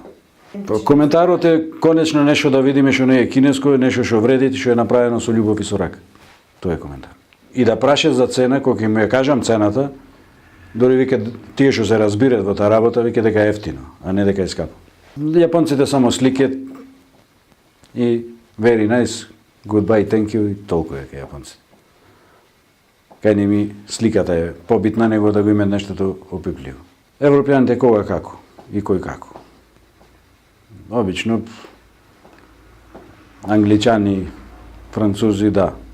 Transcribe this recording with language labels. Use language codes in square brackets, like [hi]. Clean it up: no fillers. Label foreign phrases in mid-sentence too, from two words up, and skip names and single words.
[mk] Коментарот е конечно нешто да видиме што не е кинеско, нешто што вреди, што е направено со љубов и со рака. Тоа е коментар. И да праше за цена, кога ќе му ја кажам цената, дори вика тие што се разбират во таа работа, вика дека е ефтино, а не дека е скапо. Јапонците само сликет и [en] very nice, goodbye, thank you [mk] и толку е кај јапонците. Кај не ми сликата е побитна него да го имат нештото опипливо. Европјаните кога како и кој како. Обично англичани, французи да.